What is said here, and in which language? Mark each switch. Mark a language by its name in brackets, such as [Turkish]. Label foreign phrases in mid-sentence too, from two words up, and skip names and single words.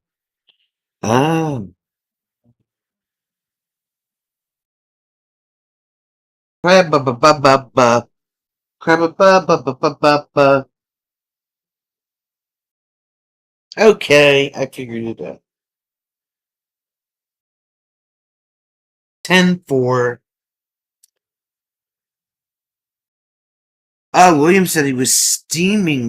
[English] Ah. Crab ba ba ba ba ba. Crab ba ba ba ba ba ba ba. Okay, I figured it out. 10-4. Oh, William said he was steaming